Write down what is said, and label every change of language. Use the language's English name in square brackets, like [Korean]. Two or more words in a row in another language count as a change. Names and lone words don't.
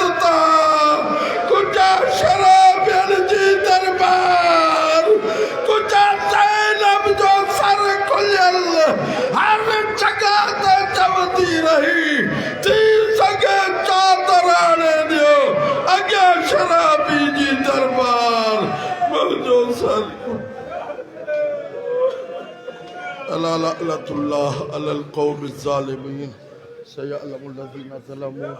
[Sindhi] तां कुझा शराबियनि जी दरबार कुझा ज़ैनब जो सर खुलियल हर जॻह ते चवंदी रही थी सघे चादर आणे ॾियो अॻियां शराबी जी दरबार मुंहिंजो सर [Arabic] ألا لعنة الله على القوم الظالمين سيعلم الذين ظلموا